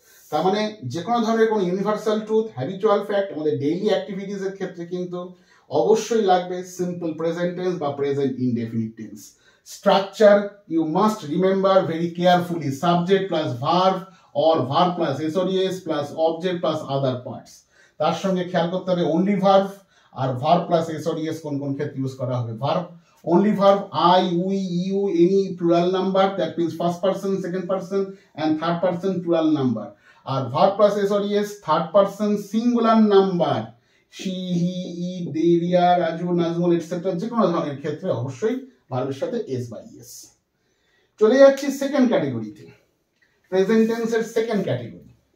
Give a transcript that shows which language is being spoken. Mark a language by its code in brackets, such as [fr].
[bn] তার মানে যে কোনো ধরনের কোনো ইউনিভার্সাল ট্রুথ, হ্যাবিচুয়াল ফ্যাক্ট আমাদের ডেইলি অ্যাক্টিভিটিস এর ক্ষেত্রে কিন্তু অবশ্যই লাগবে সিম্পল প্রেজেন্ট টেন্স বা present indefinite tense. [en] Structure you must remember very carefully, subject plus verb or verb plus SODS plus object plus other parts। [bn] তার সঙ্গে খেয়াল করতে হবে only verb আর verb plus SODS কোন কোন ক্ষেত্রে ইউজ করা হবে। [en] verb only verb I, we, you, any plural number, that means first person, second person and third person plural number। [bn] আর [en] verb plus SODS third person singular number, she, he, it, they, [bn] Riya, Raju, Nazmul etcetera, যে কোনো ধরনের ক্ষেত্রে অবশ্যই ভার্বের সাথে S বা ES. চলে যাচ্ছি সেকেন্ড ক্যাটাগরিতে, প্রেজেন্ট টেন্সের সেকেন্ড ক্যাটাগরি।